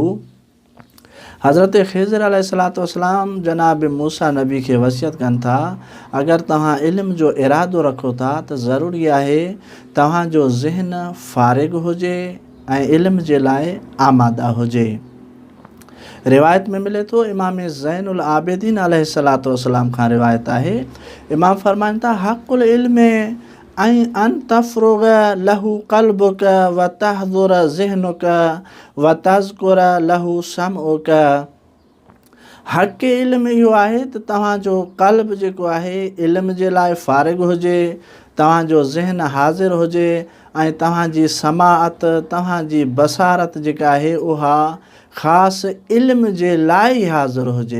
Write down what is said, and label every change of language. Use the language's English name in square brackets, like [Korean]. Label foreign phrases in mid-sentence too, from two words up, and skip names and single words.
[Sindhi] हज़रत ख़िज़्र [Arabic] عليه الصلاة والسلام [Sindhi] जनाब मूसा नबी खे वसियत कनि था, अगरि तव्हां इल्म जो इरादो रखो था त ज़रूरी आहे तव्हांजो ज़हन फ़ारिग़ हुजे ऐं इल्म जे लाइ आमादा हुजे। रिवायत में मिले थो, इमाम ज़ैनुल आबिदीन [Arabic] عليه الصلاة والسلام [Sindhi] खां रिवायत आहे, इमाम फ़रमाइनि था, [Arabic] حق العلم أن أن تفرغ له قلبك و تحضر ذهنك و تذكر له سمعك. [Sindhi] हक़ इल्म इहो आहे त तव्हांजो क़ल्ब जेको आहे इल्म जे लाइ फ़ारिग़ हुजे, तव्हांजो ज़हन हाज़िर हुजे ऐं तव्हांजी समाअत, तव्हांजी बसारत जेका आहे उहा ख़ासि इल्म जे लाइ ई हाज़िर हुजे।